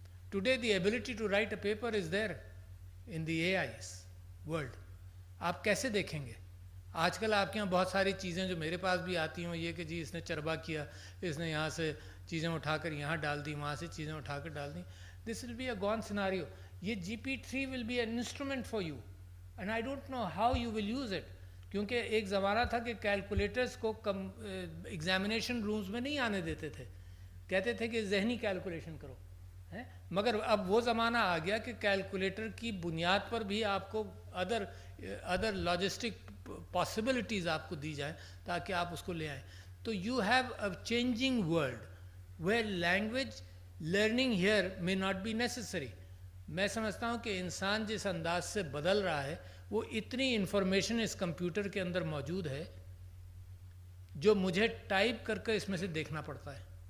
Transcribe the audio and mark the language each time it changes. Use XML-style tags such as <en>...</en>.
<en>Today the ability to write a paper is there in the AI's world.</en> <ur>آپ کیسے دیکھیں گے؟ آج کل آپ کے یہاں بہت ساری چیزیں جو میرے پاس بھی آتی ہوں یہ کہ جی اس نے چربا کیا, اس نے یہاں سے چیزیں اٹھا کر یہاں ڈال دی, وہاں سے چیزیں اٹھا کر ڈال دیں.</ur> <en>This will be a gone scenario. یہ GP3 will be an instrument for you and I don't know how you will use it.</en> <ur>کیونکہ ایک زمانہ تھا کہ کیلکولیٹرز کو ایگزامینیشن رومز میں نہیں آنے دیتے تھے, کہتے تھے کہ ذہنی کیلکولیشن کرو, مگر اب وہ زمانہ آ گیا کہ کیلکولیٹر کی بنیاد پر بھی آپ کو ادر لاجسٹک پاسبلٹیز آپ کو دی جائیں تاکہ آپ اس کو لے آئیں.</ur> <en>تو you have a changing world where language learning here may not be necessary.</en> <ur>میں سمجھتا ہوں کہ انسان جس انداز سے بدل رہا ہے وہ اتنی انفارمیشن اس کمپیوٹر کے اندر موجود ہے جو مجھے ٹائپ کر کے اس میں سے دیکھنا پڑتا ہے.</ur>